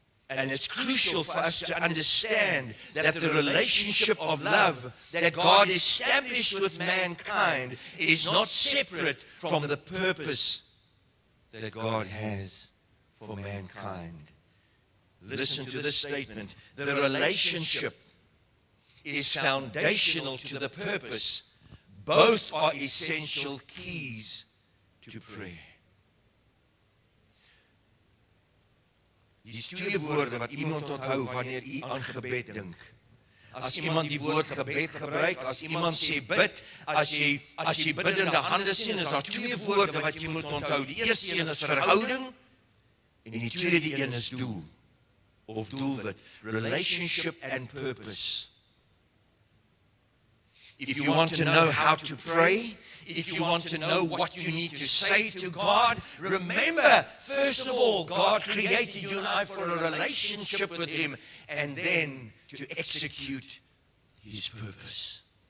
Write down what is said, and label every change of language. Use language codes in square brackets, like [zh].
[en] And it's crucial for us to understand that the relationship of love that God established with mankind is not separate from the purpose that God has for mankind. Listen to this statement. The relationship is foundational to the purpose. Both are essential keys to prayer. [af] Hier is twee woorde wat iemand onthou wanneer u aan gebed dink. As iemand die woord gebed gebruik, as iemand sê bid, as jy biddende hande sien, is daar twee woorde wat jy moet onthou. Die eerste een is verhouding en die tweede een is doel of doelwit, [en] relationship and purpose. If you want to know how to pray, if you want to know what you need to say to God, remember, first of all, God created you and I for a relationship with Him, and then to execute His purpose.